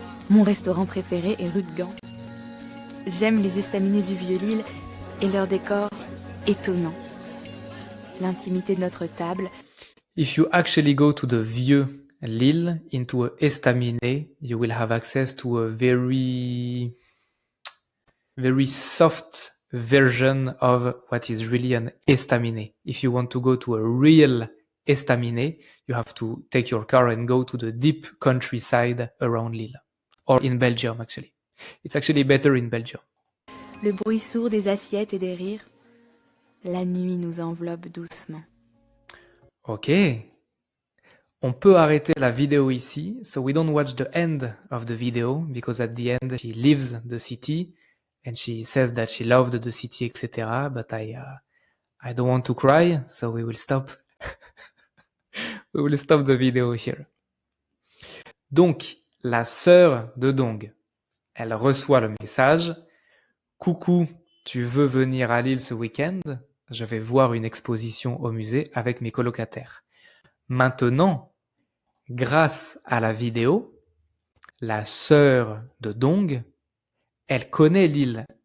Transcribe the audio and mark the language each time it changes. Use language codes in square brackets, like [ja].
[fr] Mon restaurant préféré est rue de Gand. J'aime les estaminets du Vieux-Lille et leur décor étonnant. L'intimité de notre table. [en] If you actually go to the Vieux-Lille into a estaminet, you will have access to a very soft version of what is really an estaminet. If you want to go to a real estaminet, you have to take your car and go to the deep countryside around Lille, or in Belgium actually. It's actually better in Belgium. [fr] Le bruit sourd des assiettes et des rires. La nuit nous enveloppe doucement. [en] Ok. [fr] On peut arrêter la vidéo ici, [en] so we don't watch the end of the video, because at the end she leaves the city and she says that she loved the city, etc. But I don't want to cry, so we will stop. We will stop the video here. [fr] Donc, la sœur de Dong, elle reçoit le message. Coucou, tu veux venir à Lille ce week-end? Je vais voir une exposition au musée avec mes colocataires. Maintenant, grâce à la vidéo, la sœur de Dong, elle connaît Lille.